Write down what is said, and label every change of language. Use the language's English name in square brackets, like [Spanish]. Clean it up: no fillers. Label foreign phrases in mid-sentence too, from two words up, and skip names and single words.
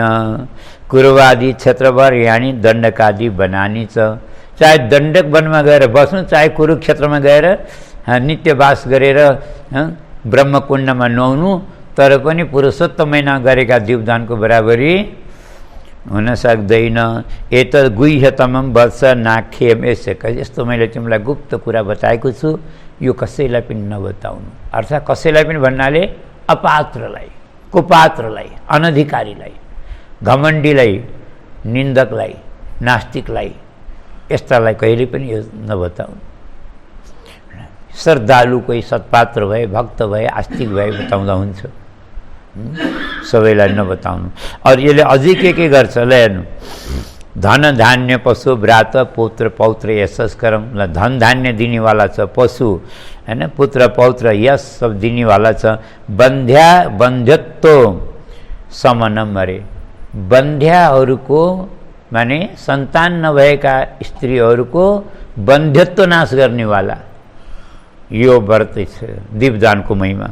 [Nepali] कुरुवादी क्षेत्रभर यानी दण्डकादि बनानी छ। चाहे दण्डक वनमा गएर बस्नु, चाहे कुरुक्षेत्रमा गएर नित्यवास गरेर ब्रह्मकुण्डमा नुहाउनु, तर पनि पुरुषोत्तम महिना गरेका दीपदानको बराबरी हुन सक्दैन। [Sanskrit] एतद् गुह्यतमं वत्स नाख्यम। [Nepali] यस्तो मैले तिमीलाई गुप्त कुरा बताएको छु, यो कसैलाई पनि नबताउनु। अर्थात् कसैलाई पनि भन्नाले अपात्रलाई, कुपात्रलाई, अनधिकारीलाई, घमण्डीलाई, निन्दकलाई, नास्तिकलाई, यस्तालाई कहिले पनि यो नबताउनु। श्रद्धालु कोही सत्पात्र भए, भक्त भए, आस्तिक भए बताउँदा हुन्छ, सबैलाई नबताउनु। अरू यसले अझै के गर्छ ल हेर्नु। [Sanskrit] धन धान्य पशु व्रात पुत्र पौत्र यशस्करम। [Nepali] ल धन धान्य दिनेवाला छ पशु हैन, पुत्र पौत्र यश सब दिनेवाला छ। [Sanskrit] बन्ध्या बन्ध्यत्व समनम अरे। [Nepali] बन्ध्याहरूको माने सन्तान नभएका स्त्रीहरूको बन्ध्यत्व नाश गर्नेवाला यो व्रत छ दीपदानको महिमा।